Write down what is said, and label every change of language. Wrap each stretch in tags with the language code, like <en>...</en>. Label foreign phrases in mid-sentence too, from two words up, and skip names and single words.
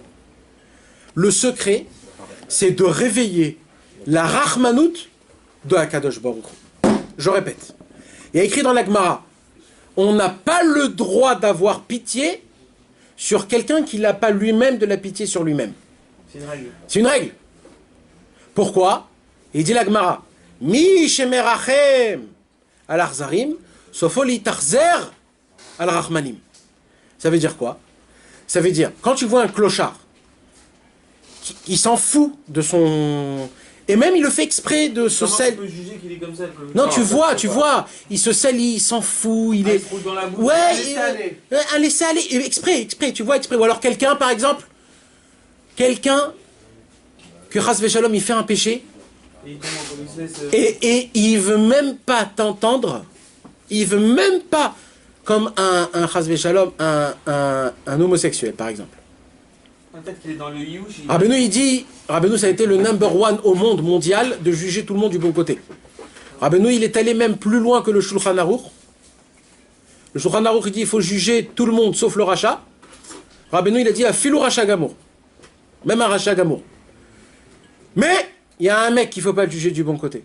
<fr>Le secret, c'est de réveiller la Rahmanout de</fr> <he>הקדוש ברוך.</he> <fr>Je répète. Il y a écrit dans la Gemara, on n'a pas le droit d'avoir pitié sur quelqu'un qui n'a pas lui-même de la pitié sur lui-même. C'est une règle. C'est une règle. Pourquoi? Il dit la Gemara,</fr> <he>מי שמרחם על אכזרים, סופו להתאכזר על רחמנים.</he> <fr>Ça veut dire quoi? Ça veut dire, quand tu vois un clochard, il s'en fout de son... Et même il le fait exprès de se sel. Tu peux juger qu'il est comme ça, Non, tu vois, il se sel, il s'en fout, il est... Il se roule dans la boue. Ouais, un laisser aller, exprès, tu vois, exprès. Ou alors quelqu'un, par exemple, que</fr> <he>חס ושלום,</he> <fr>il fait un péché, et il veut même pas t'entendre, il veut même pas, comme un</fr> <he>חס ושלום,</he> <fr>un homosexuel, par exemple. Peut-être qu'il est dans le Yush. Rabbeinu, il dit, Rabbeinu, ça a été le</fr> <en>number one</en> <fr>au monde mondial de juger tout le monde du bon côté. Rabbeinu, il est allé même plus loin que le Shulchan Aruch. Le Shulchan Aruch, il dit, il faut juger tout le monde sauf le Racha. Rabbeinu, il a dit,</fr> <he>אפילו רשע גמור.</he> <fr>Même un</fr> <he>רשע גמור.</he> <fr>Mais, il y a un mec qu'il ne faut pas juger du bon côté.</fr>